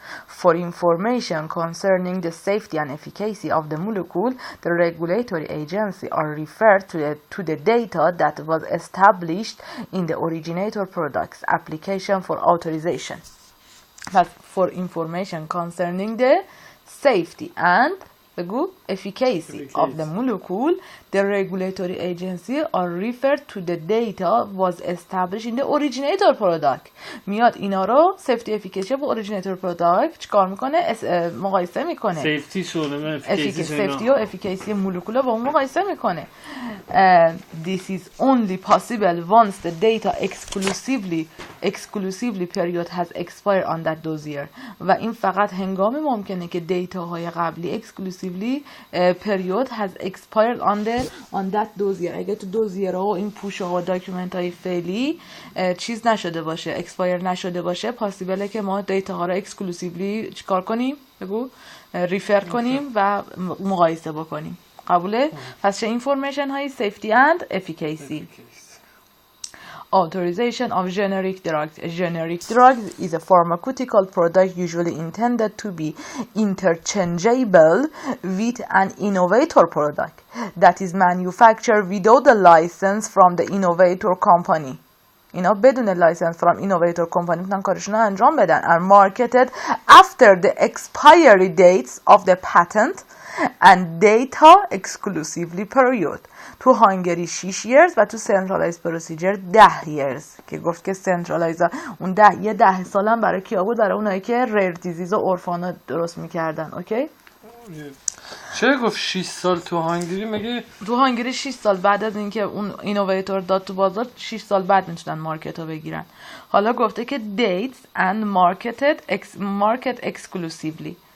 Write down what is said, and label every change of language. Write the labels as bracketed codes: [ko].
[en] For information concerning the safety and efficacy of the molecule, the regulatory agency are referred to the data that was established in the originator product's application for authorization. But for information concerning the safety and the efficacy of the molecule, the regulatory agency are referred to the data was established in the originator product. [fa] میاد اینا رو safety efficacy با originator product چیکار میکنه؟ مقایسه میکنه. safety و efficacy مولکول با اون مقایسه میکنه. [en] This is only possible once the data exclusively period has expired on that dossier. [fa] و این فقط هنگامی ممکنه که دیتاهای قبلی [en] exclusively period has expired on that dossier. [fa] اگه تو دوزیره ها و این پوشه ها و داکیومنت های فعلی چیز نشده باشه، اکسپایر نشده باشه، پاسیبله که ما دیتا ها رو اکسکلوسیولی چیکار کنیم؟ بگو ریفر کنیم و مقایسه بکنیم. قبوله؟ پس چه اینفورمیشن هایی؟ [en] safety and efficacy. Authorization of generic drugs. A generic drug is a pharmaceutical product usually intended to be interchangeable with an innovator product that is manufactured without a license from the innovator company. [fa] اینا بدون لایسنس from innovator company میتونن کارشون رو انجام بدن [en] and marketed after the expiry dates of the patent and data exclusively period. [fa] تو هانگری 6 years و تو centralized procedure 10 years که گفت که centralized اون 10 سالم برای کیا بود؟ برای اونایی که rare disease و اورفانا درست میکردن. اوکی؟ چرا گفت 6 سال تو هانگری؟ مگه تو هانگری 6 سال بعد از اینکه اون اینوویتور داد تو بازار 6 سال بعد میتونن مارکت رو بگیرن. حالا گفته که [en] dates and market exclusively.